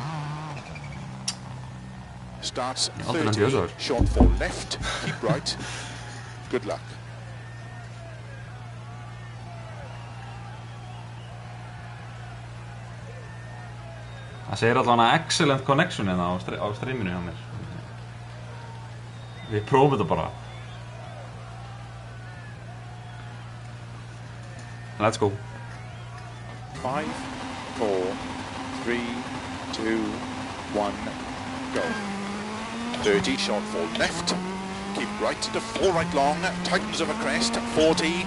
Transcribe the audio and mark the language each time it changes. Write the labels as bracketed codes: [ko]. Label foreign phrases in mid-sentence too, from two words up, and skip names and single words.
[en] Starts 30, short for left, keep right. Good luck. [is] Það segir allavega [en] excellent connection [is] hérna á streaminu hjá mér. Við prófum þetta bara. [en] Let's go. 5, 4, 3, 2, 1, go. 30, short for left. Keep right into 4 right long, tightens over crest, 40.